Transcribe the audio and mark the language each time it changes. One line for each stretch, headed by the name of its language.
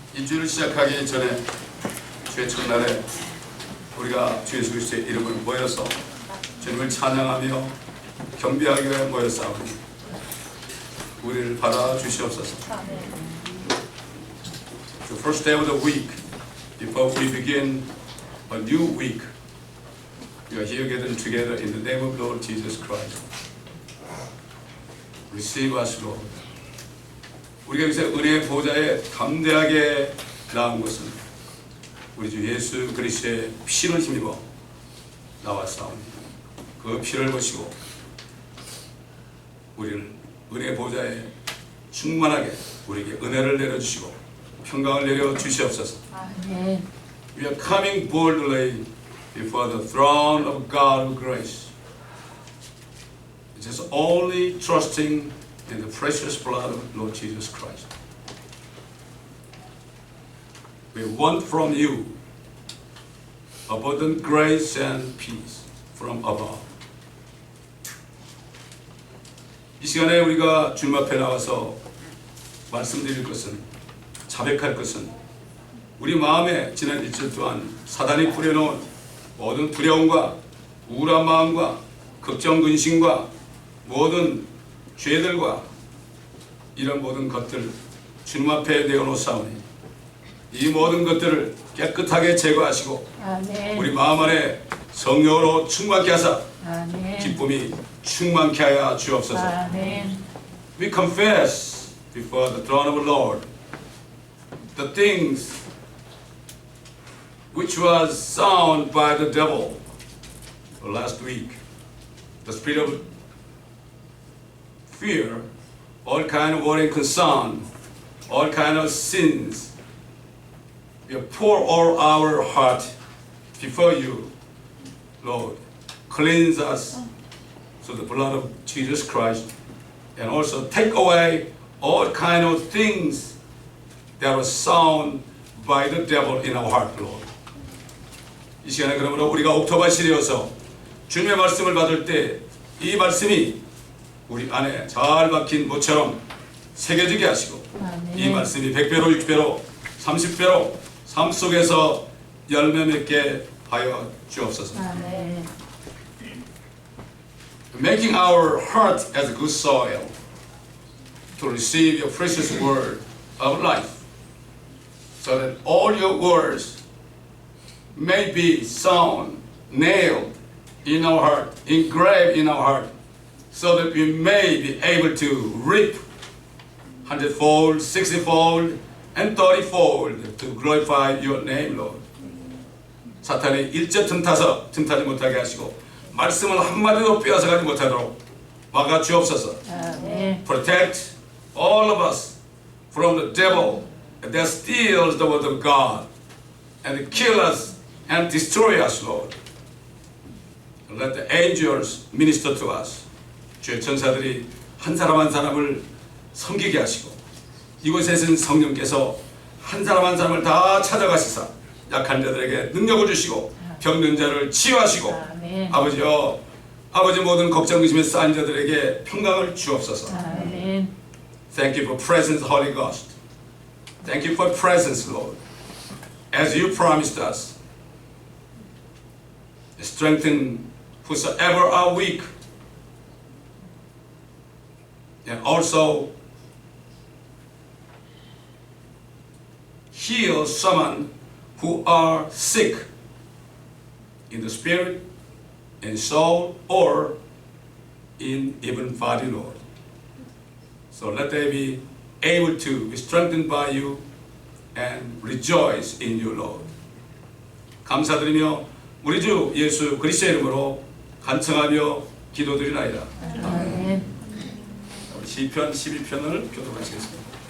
Korean: 하늘에 시작하기 전에 주의 첫날에 우리가 주 예수 그리스도의 이름을 모여서 주님을 찬양하며 경배하기 위해 모였사오니 우리를 받아주시옵소서.
English: The first day of the week, before we begin a new week, we are here gathered together in the name of Lord Jesus Christ. receive us, Lord.
Korean: 우리가 여기서 은혜의 보좌에 담대하게 나온 것은 우리 주 예수 그리스도의 피를 힘입어 나왔사오니 그 피를 보시고 우리를 은혜의 보좌에 충만하게 우리에게 은혜를 내려주시고 평강을 내려주시옵소서. 아멘.
English: We are coming boldly before the throne of God of grace. Just only trusting in the precious blood of Lord Jesus Christ. We want from you abundant grace and peace from above.
Korean: 이 시간에 우리가 주님 앞에 나와서 말씀드릴 것은, 자백할 것은 우리 마음에 지난 일주일 동안 사단이 뿌려놓은 모든 두려움과 우울한 마음과 걱정 근심과 모든 죄들과 이런 모든 것들 주님 앞에 내어놓사오니 이 모든 것들을 깨끗하게 제거하시고 아멘. 우리 마음 안에 성령으로 충만케 하사 아멘. 기쁨이 충만케 하여 주옵소서. 아멘.
English: We confess before the throne of the Lord the things which was sown by the devil last week. The spirit of fear, all kind of worry and concern, all kind of sins. We pour all our heart before you, Lord. Cleanse us through the blood of Jesus Christ, and also take away all kind of things that were sown by the devil in our heart, Lord.
Korean: 이 시간에 그러므로 우리가 옥토바실이어서 주님의 말씀을 받을 때 이 말씀이 우리 안에 잘 박힌 모처럼 새겨지게 하시고 아멘. 이 말씀이 100배로 60배로 30배로 삶 속에서 열매 맺게 하여 주옵소서. 아멘.
English: Making our heart as good soil to receive your precious word of life, so that all your words may be sown, nailed in our heart, engraved in our heart, so that we may be able to reap 100-fold, 60-fold, and 30-fold to glorify your name, Lord.
Korean: 사탄이 일제 틈타지 못하게 하시고 말씀을 한마디도 빼앗아가지 못하도록 막아 주옵소서. 아멘.
English: Protect all of us from the devil that steals the word of God and kill us and destroy us, Lord. Let the angels minister to us.
Korean: 주의 천사들이 한 사람 한 사람을 섬기게 하시고 이곳에 계신 성령께서 한 사람 한 사람을 다 찾아가시사 약한 자들에게 능력을 주시고 병든 자를 치유하시고 아멘. 아버지여, 아버지 모든 걱정 근심에 쌓인 자들에게 평강을 주옵소서. 아멘.
English: Thank you for presence, Holy Ghost. Thank you for presence, Lord. As you promised us, strengthen whosoever are weak, and also heal someone who are sick in the spirit, in soul, or in even body, Lord. So let they be able to be strengthened by you and rejoice in you, Lord.
Korean: 감사드리며 우리 주 예수 그리스도의 이름으로 간청하며 기도드리나이다. 아멘. 우리 시편 12편을 교독하시겠습니다.